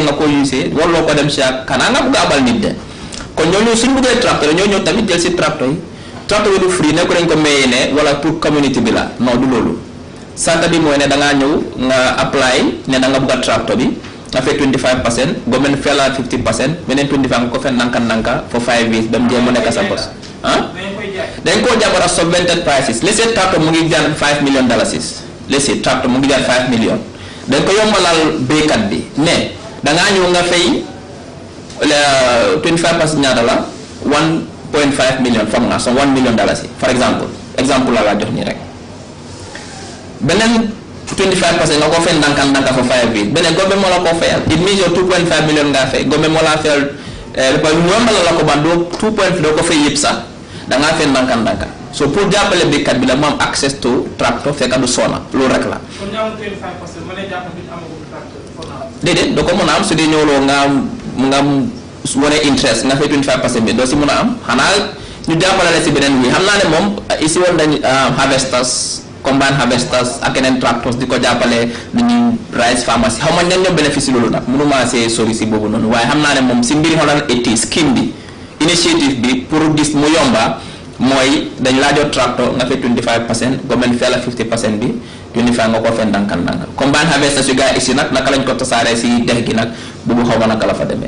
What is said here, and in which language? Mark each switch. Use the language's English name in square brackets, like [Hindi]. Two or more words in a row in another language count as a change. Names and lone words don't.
[Wolof] nga ko usee warloo ko dem si ak xanaa nga bëgg a abal nit de kon ñooñu suñ bëggee tracteur ñoo ñëw tamit jël si tracteur yi tracteur bi du free nekku dañ ko mayee ne wala pour community bi la non du loolu santa bi mooy ne da ngaa ñëw nga apply ne da nga bëgg a tracteur bi nga fay 25% government fay la 50% beneen 25 nga ko fay nanka [English] for 5 years [Wolof] ba mu jéem mu nekk sa boss ah dañ koo jàppal ak [English] subvented prices let's say [Wolof] tracteur mu ngi jar $5 million [English] let's say [Wolof] tracteur mu ngi jar 5 million dañ ko yombalal béykat bi ne da ngaa ñëw nga fay 25% ñaata la 1.5 million foog naa so $1 million [French] for exemple [Wolof] la jox nii rek beneen 25% nga ko fay ndànka [English] for 5 years [Wolof] beneen government moo la ko fayal [English] it means [Wolof] yow 2.5 million nga fay government moo la fayal yombalal la ko ban doo 2.5 doo ko fay yëpp sax da ngaa fay ndànka so pour jàppale béykat bi la mu am [English] access to tractor [Wolof] fekk du soona loolu rek la. kon ñu am 25% ma lay jàpp bi amagul tracteur. déedéet doo ko mën a am su dee ñëwloo nga am wane interest nga fay 25% bi doo si mën a am xanaa ñu jàppale la si beneen wi xam naa ne moom ici woon nañ harvesters [English] combine harvesters [Wolof] ak yeneen tractors di ko jàppale ni ñuy rice pharmacie xaw ma ñan ñoo bénéfice loolu nag mënuma see sori si boobu noonu waaye xam naa ne moom si mbiri xoolal scheme bi initiative bi pour gis mu yomba mooy dañ laa jot tractor nga fay 25% government fay la 50% bi 25 nga ko fay ndànka [English] combine harvesters [Wolof] yu gars ici nag naka lañ ko tasaaree si dex gi nag boobu xaw ma naka la fa demee.